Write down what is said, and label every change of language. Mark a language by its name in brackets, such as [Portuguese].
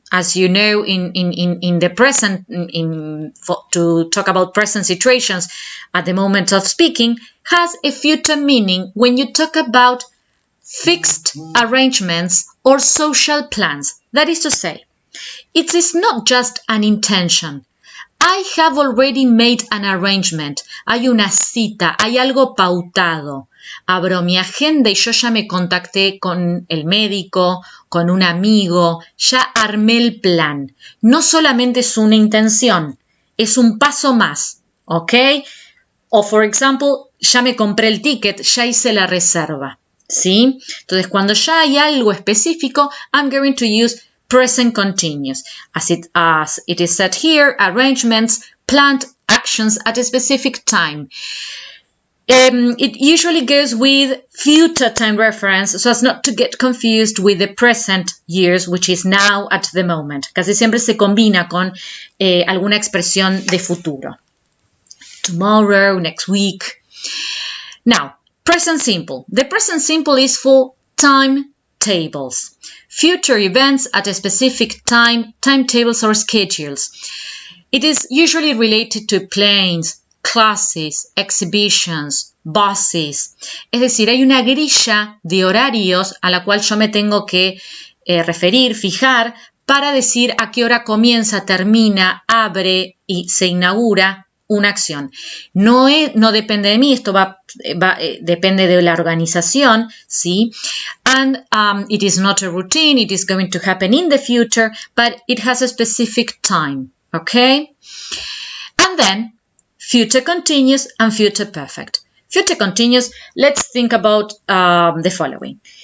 [English] as you know, in the present, to talk about present situations at the moment of speaking, has a future meaning when you talk about fixed arrangements or social plans. That is to say, it is not just an intention. I have already made an arrangement. [Spanish] Hay una cita, hay algo pautado. Abro mi agenda y yo ya me contacté con el médico, con un amigo, ya armé el plan. No solamente es una intención, es un paso más, ¿ok? O, [English] for example, [Spanish] ya me compré el ticket, ya hice la reserva, ¿sí? Entonces, cuando ya hay algo específico, [English] I'm going to use present continuous. As it is said here, arrangements, planned actions at a specific time. It usually goes with future time reference so as not to get confused with the present years, which is now at the moment. [Spanish] Casi siempre se combina con alguna expresión de futuro. [English] Tomorrow, next week. Now, present simple. The present simple is for timetables. Future events at a specific time, timetables or schedules. It is usually related to planes, classes, exhibitions, buses. [Spanish] Es decir, hay una grilla de horarios a la cual yo me tengo que referir, fijar, para decir a qué hora comienza, termina, abre y se inaugura una acción. No depende de mí, esto depende de la organización, ¿sí? [English] And it is not a routine, it is going to happen in the future, but it has a specific time, okay? And then, future continuous and future perfect. Future continuous, let's think about the following.